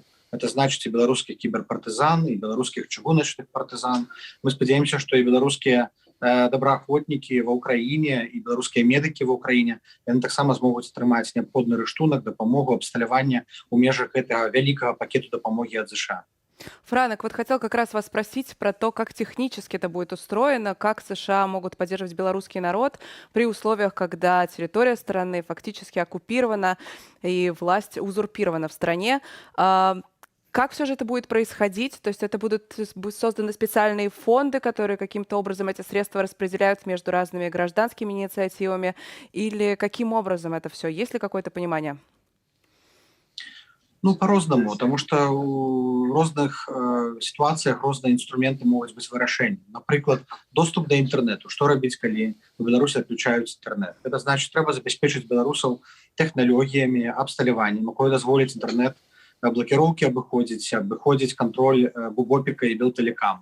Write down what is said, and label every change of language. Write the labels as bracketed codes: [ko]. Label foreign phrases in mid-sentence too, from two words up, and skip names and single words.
[be] Это значыць і беларускіх кіберпартызан, і беларускіх чыгуначных партызан. Мы спадзяемся, што і беларускія добраахвотнікі ва ўкраіне і беларускія медыкі ва ўкраіне яны таксама змогуць атрымаць неабходны рыштунак, дапамогу, абсталявання ў межах гэтага вялікага пакету дапамогі ад США. [ru] Франак, вот хотел как раз вас спросить про то, как технически это будет устроено, как США могут поддерживать белорусский народ при условиях, когда территория страны фактически оккупирована и власть узурпирована в стране. Как все же это будет происходить? То есть это будут созданы специальные фонды, которые каким-то образом эти средства распределяют между разными гражданскими инициативами? Или каким образом это все? Есть ли какое-то понимание? [be] Ну, по-рознаму, [ru] потому что [be] у розных ситуациях розныя инструменты могуць быць вырашэннем. Напрыклад, доступ да інтэрнэту. Што рабіць, калі у Беларусі адключаюць інтэрнэт? Это значыць, трэба забяспечыць беларусаў тэхналогіямі, абсталяваннем, якое дазволіць інтэрнэт блакіроўкі абыходзіць кантроль бубопіка і белтэлекам.